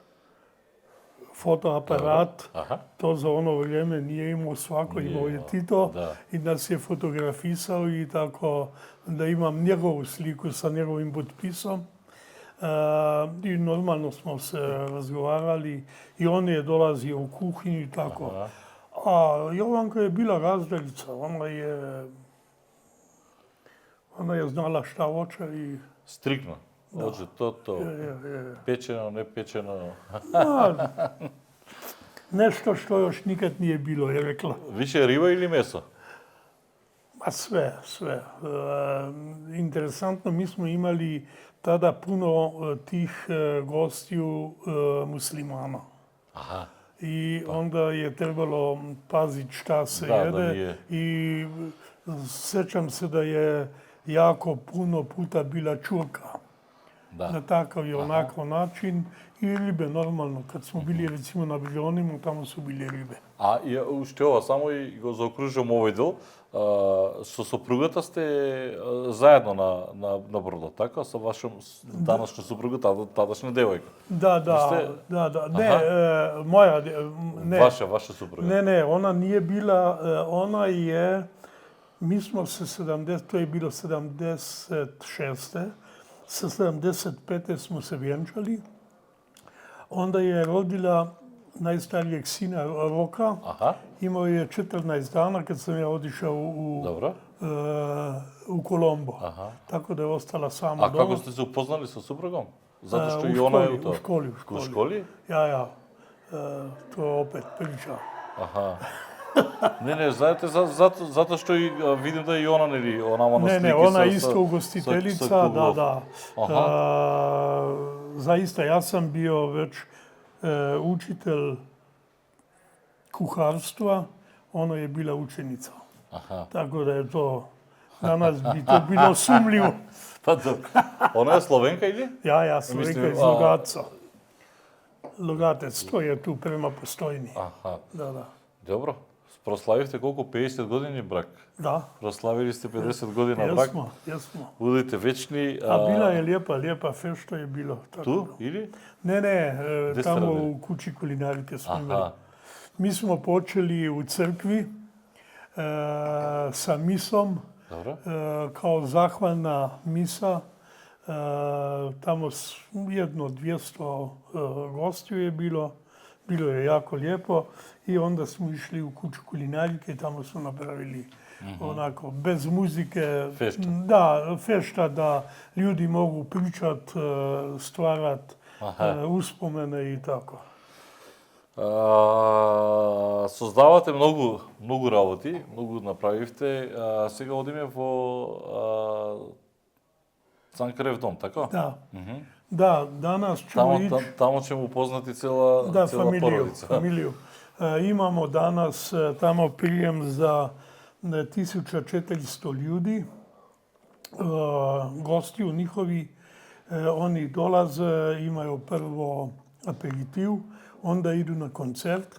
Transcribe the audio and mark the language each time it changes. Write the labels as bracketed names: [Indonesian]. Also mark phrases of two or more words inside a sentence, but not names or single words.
[Croatian] fotoaparat, to za ono vrijeme nije imao svako, imao je Tito i nas je fotografisao i tako da imam njegovu sliku sa njegovim potpisom. I normalno smo se razgovarali i on je dolazio u kuhinju i tako. A Jovanka je bila razdjeljica, ona je znala šta hoće i... [Macedonian] Стрикно. Може то, печено, не печено. [Croatian] Nešto što još nikad nije bilo, je rekla. Više riba ili meso? Ma sve. Interesantno, mi smo imali tada puno tih gostiju muslimana. Aha. I onda je trebalo paziti šta se jede. I sjećam se da je jako puno puta bila čurka. Na takav i onakav način. I ribe, normalno. Kad smo bili recimo na Brionima, tamo su bile ribe. [Macedonian] А уште ова, само и го заокружувам овој дел, со сопругата сте заедно на бродот, така? Со ваша данашна супруга, тадашна девојка. [Croatian] Da. Ne, moja, ne. Vaša supruga. Ne, ona nije bila, ona je, mi smo se to je bilo 76. Sa 75. smo se vjenčali. Onda je rodila najstarijeg sina Roka. Imao je 14 dana kad sam ja otišao u Kolombo. Tako da je ostala sama doma. A kako ste se upoznali sa suprugom? Zato što i ona je u to? U školi. U školi? Ja. To je opet priča. Aha. [Macedonian] Не, знаете, затоа што и видим да и она, нели, она на слики. [Croatian] Не, она isto ugostiteljica, da. Zaista, ja sam bio već učitelj kuharstva, ona je bila učenica. Tako da je to, danas bi to bilo sumljivo. Pa dobro. Ona je Slovenka ili? Ja, Slovenka iz Logatca. Logatec, to je tu prema Postojni. Da. Dobro. [Macedonian] Прославивте колку 50 години брак? Да. Прославили сте 50 година брак? [Croatian] Jesmo. [Macedonian] Budite вечни. [Croatian] A bila je lijepa fešta je bilo. Tu ili? Ne, tamo u kući kulinarike smo imali. Mi smo počeli u crkvi sa misom, kao zahvalna misa. Tamo 200 gostiju je bilo. Bilo je jako lijepo i onda smo išli u kuću kulinarike i tamo smo napravili onako, bez muzike. Fešta. Da, fešta da ljudi mogu pričat, stvarat uspomene i tako. [Macedonian] Создавате многу работи, многу направивте. Сега одиме во Цанкарев дом, така? [Croatian] Da. Da, danas ćemo ići... Tamo ćemo upoznati cela porodica. Familiju. Imamo danas tamo prijem za 1400 ljudi, gostiju njihovi. Oni dolaze, imaju prvo aperitiv, onda idu na koncert.